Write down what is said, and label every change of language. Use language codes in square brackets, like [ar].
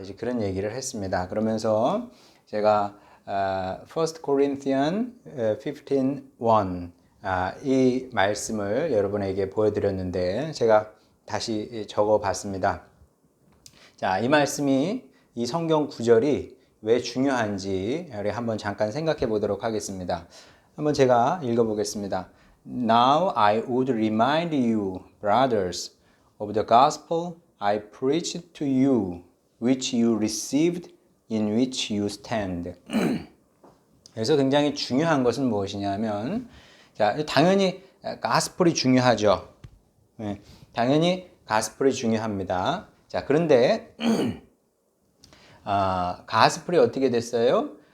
[ko] 이제 그런 얘기를 했습니다. 그러면서 제가 1 Corinthians 15:1 이 말씀을 여러분에게 보여드렸는데 제가 다시 적어봤습니다. 자, 이 말씀이 이 성경 구절이 왜 중요한지 우리 한번 잠깐 생각해 보도록 하겠습니다. 한번 제가 읽어보겠습니다. [en] Now I would remind you, brothers, of the gospel I preached to you, which you received, in which you stand. [ko] 그래서 굉장히 중요한 것은 무엇이냐면, 자, 당연히 가스펠이 중요하죠. 네, 당연히 가스펠이 중요합니다. 자, 그런데 가스펠이 어떻게 됐어요?